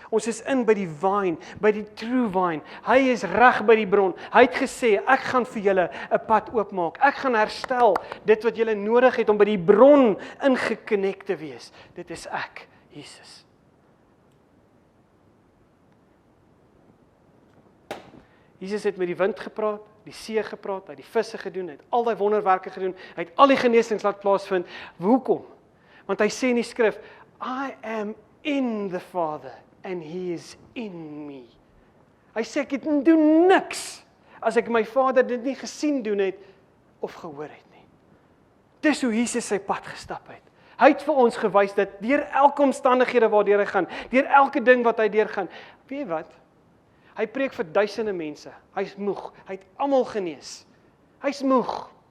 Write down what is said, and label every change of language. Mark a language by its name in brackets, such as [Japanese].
[Afrikaans] Ons is in by die vine, by die true vine. Hy is reg by die bron. Hy het gesê, ek gaan vir julle 'n pad oopmaak. Ek gaan herstel dit wat julle nodig het om by die bron ingekonnekt te wees. Dit is ek, Jesus. Jesus het met die wind gepraat, die see gepraat, hy het die visse gedoen, hy het al die wonderwerke gedoen, hy het al die genesings laat plaasvind. Hoekom? Want hy sê in die skrif, [English] I am in the Father and he is in me. [Afrikaans] Hy sê ek doen niks as ek my Vader dit nie gesien doen het of gehoor het nie. Dis hoe Jesus sy pad gestap het. Hy het vir ons gewys dat deur elke omstandighede waardeur hy gaan, deur elke ding wat hy deurgaan, weet jy wat? Hy preek vir duisende mense. Hy's moeg. Hy het almal genees. Hy's moeg.